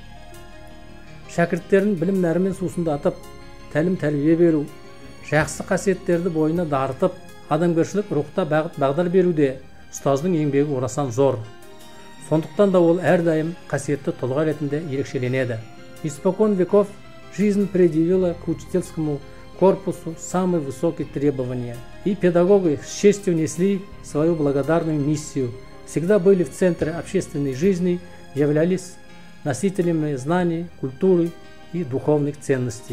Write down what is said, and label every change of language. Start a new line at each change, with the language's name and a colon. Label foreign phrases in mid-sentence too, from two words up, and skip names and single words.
Kazakh: Шәкірттерін білім нәрімен сусындатып, тәлім тәрбие беру, жақсы қасиеттерді бойына дарытып, адамгершілік рухта бағдар беруде ұстаздың еңбегі орасан зор. Сондықтан да ол әрдайым қасиетті тұлға ретінде ерекшеленеді.
Russian: Испокон веков жизнь предъявила к учительскому корпусу самые высокие требования, и педагоги с честью несли свою благодарную миссию, всегда были в центре общественной жизни, являлись носителями знаний, культуры и духовных ценностей.